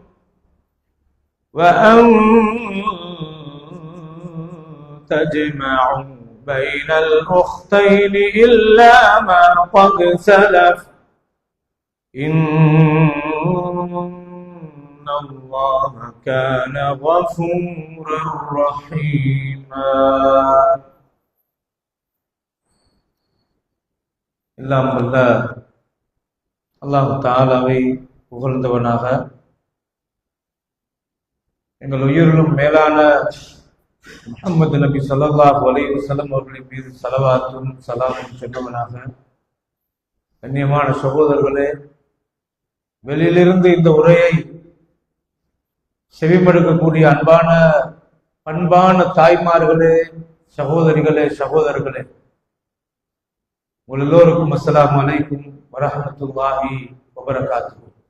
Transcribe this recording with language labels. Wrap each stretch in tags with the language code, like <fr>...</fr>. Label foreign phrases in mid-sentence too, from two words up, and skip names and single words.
<ar>وأن تجمعوا بين الأختين إلا ما قد سلف، إن الله كان غفورا رحيما.</ar> <ta>எல்லாம் வல்ல அல்லாஹ் தஆலாவை புகழ்ந்தவனாக, எங்கள் உயிரிலும் மேலான முஹம்மது நபி</ta> <ar>صلى الله عليه وسلم</ar> <ta>அவர்களின் மீது ஸலவாத்தும் ஸலாமும் சொன்னவனாக, கண்ணியமான சகோதரர்களே, வெளியிலிருந்து இந்த உரையை செவிமடுக்கக்கூடிய அன்பான பண்பான தாய்மார்களே, சகோதரர்களே, உங்கள் எல்லோருக்கும்</ta> <ar>السلام عليكم ورحمة الله وبركاته.</ar>